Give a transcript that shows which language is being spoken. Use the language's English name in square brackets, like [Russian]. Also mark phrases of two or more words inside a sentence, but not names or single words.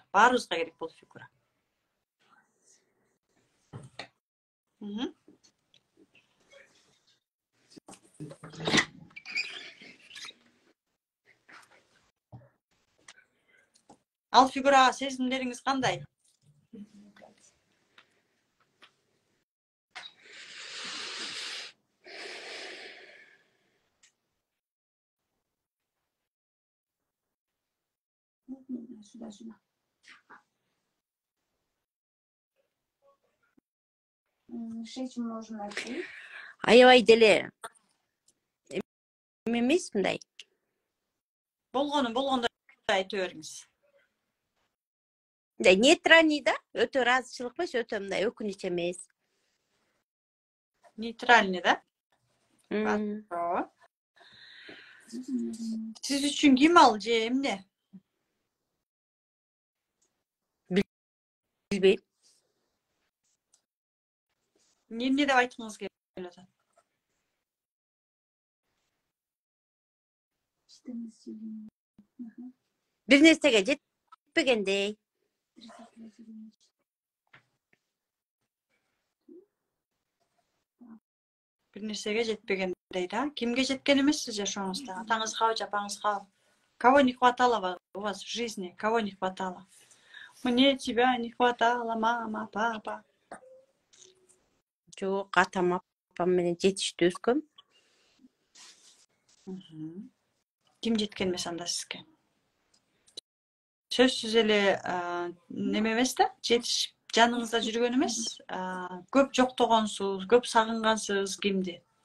[Kyrgyz] Баарыбызга керек бул фигура. Ал фигурага сезимдериңиз кандай? [Russian] Сюда. Шесть умножить на 3. [Kyrgyz] Аябай деле эмес мындай. Болгондой айтып бериңиз. Мындай нейтральный да, өтө ыраазычылык эмес, өтө мындай өкүнүч эмес. Нейтральный да? Хорошо. Siz üçün kim al же эмне? Билбейм. Эмне деп айткыңыз келип атат? Бир нерсеге жетпегендей. Бир нерсеге жетпегендей да? Кимге жеткен эмессиз жашооңузда? Атаңызгабы, жапаңызгабы? [Russian] Кого не хватало у вас в жизни? Кого не хватало? Мне тебя не хватало, мама, папа. [Kyrgyz] Жок, атам апам менен жетиштүү өскөм. Ким жеткен эмес анда сизге? Сөзсүз эле неме эмес да? Жетишип жаныңызда жүргөн эмес? Көп жоктогонсуз, көп сагынгансыз кимди?